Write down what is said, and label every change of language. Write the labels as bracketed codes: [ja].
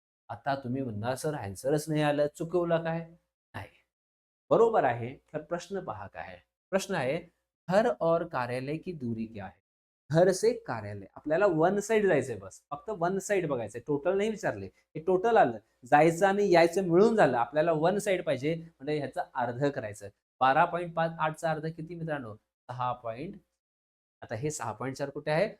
[mr] आता तुम्ही म्हणणार सर आन्सरच नाही आलं, चुकवलं काय? नाही. बरोबर आहे. तर प्रश्न पहा काय आहे? प्रश्न आहे [hi] घर और कार्यालय की दूरी क्या है? घर से कार्यालय. [mr] आपल्याला वन साइड जायचंय बस. फक्त वन साइड बघायचंय. टोटल नाही विचारले. हे टोटल आलं. जायचं आणि यायचं मिळून झालं. आपल्याला वन साइड पाहिजे म्हणजे ह्याचं अर्ध करायचं. 12.58 चा अर्ध किती मित्रांनो? 6 आता हे 6.4 कुठे आहे?